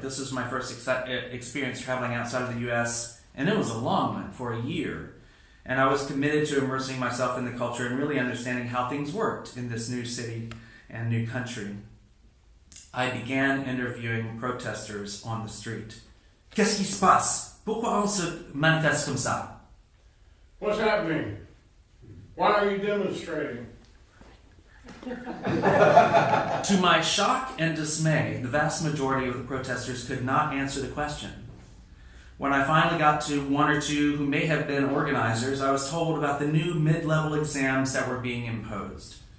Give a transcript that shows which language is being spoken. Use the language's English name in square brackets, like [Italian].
[English] This was my first experience traveling outside of the U.S., and it was a long one, for a year. And I was committed to immersing myself in the culture and really understanding how things worked in this new city and new country. I began interviewing protesters on the street. [French] Qu'est-ce qui se passe? Pourquoi on se manifeste comme ça? [English] What's happening? Why are you demonstrating? To my shock and dismay, the vast majority of the protesters could not answer the question. When I finally got to one or two who may have been organizers, I was told about the new mid-level exams that were being imposed.